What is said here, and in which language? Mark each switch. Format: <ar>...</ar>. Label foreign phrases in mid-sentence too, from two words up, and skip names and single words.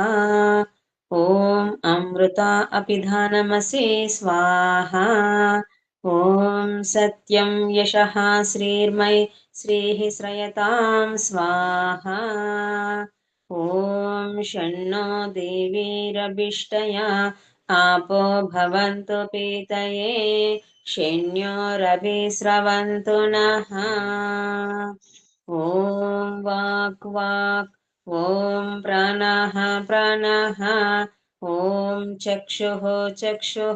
<sa>ఓం అమృత అపిధానమసి స్వాహా. ఓం సత్యం యశః శ్రీర్మై శ్రీః శ్రయతాం స్వాహా. ఓం షణ్ణో దేవీరభిష్టయా आपो भवन्तु पीतये शन्योरभिस्रवन्तु नः. ॐ वाक् वाक्. ॐ प्राणः प्राणः. ॐ चक्षुः चक्षुः.</sa>